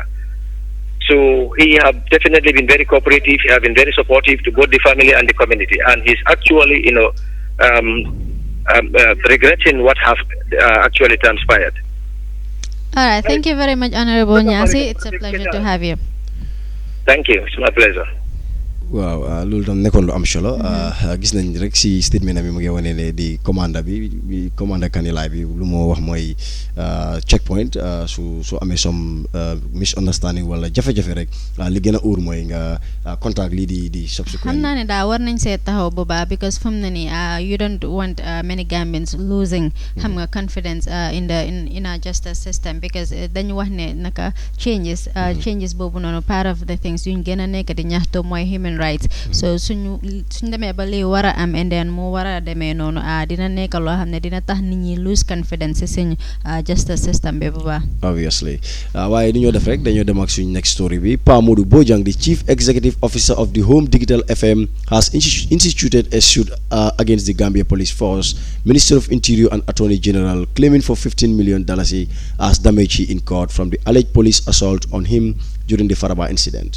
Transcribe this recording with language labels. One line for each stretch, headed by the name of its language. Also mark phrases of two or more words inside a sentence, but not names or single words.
English: So he have definitely been very cooperative. He have been very supportive to both the family and the community, and he's actually, regretting what have actually transpired. All right, thank you very much, Honorable Nyasi. It's a pleasure to have you. Thank you. It's my pleasure.
Wolof: waaw loolu tam nekkoon lu am solo gis nañ rek si statement bi mu ngi wane ne di commanda bi commanda Kanilai bi lu moo wax mooy checkpoint su amee
English: some misunderstanding
Wolof: wala jafe-jafe rek li gën a uur mooy nga contact lii di subsequent. xam naa ne daa war nañ see taxaw bu baax because fu mu ne nii
English: you don't want many Gambians losing
Wolof: xam nga
English: confidence in our justice system, because
Wolof: dañu wax ne naka changes boobu noonu
English: part of the things
Wolof: yuñ gën a nekk di ñaxtu mooy
English: human rights.
Wolof: So suñ demee ba lii war a am
English: and then
Wolof: mu war a demee noonu dina nekk loo xam ne dina tax nit ñi
English: lose confidence
Wolof: suñ justice system bi bu baax. Obviously waaye du ñoo def rek dañoo dem ak suñ
English: next story
Wolof: bi.
English: Pa Modou Bojang, the chief executive officer of the Home Digital FM, has instituted a suit against the Gambia Police Force, Minister of Interior and Attorney General, claiming for $15 million as damage he incurred from the alleged police assault on him during the Faraba incident.